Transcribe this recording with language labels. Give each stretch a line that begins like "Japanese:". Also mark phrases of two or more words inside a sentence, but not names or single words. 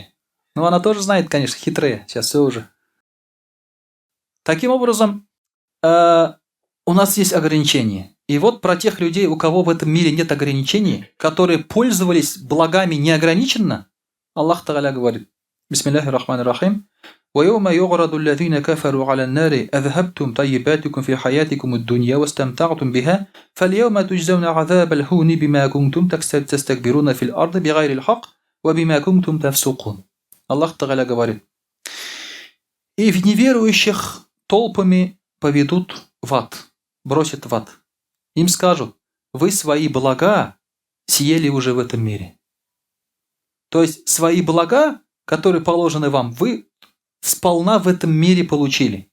Russian: Ну, она тоже знает, конечно, хитрая. Сейчас все уже. Таким образом, у нас есть ограничения. И вот про тех людей, у кого в этом мире нет ограничений, которые пользовались благами неограниченно,
Arabic: الله تعالى
Russian: говорит:
Arabic: بسم الله الرحمن الرحيم. ويوم يعرض الذين كفروا على النار أذهبتم طيباتكم في حياتكم الدنيا واستمتعتم بها فاليوم تجزون عذاب الهون بما كنتم تستكبرون في الأرض بغير الحق وبما كنتم تفسقون. الله تعالى
Russian: говорит: и в неверующих толпами поведут в ад, бросят в ад. Им скажут: вы свои блага съели уже в этом мире. То есть свои блага, которые положены вам, вы сполна в этом мире получили.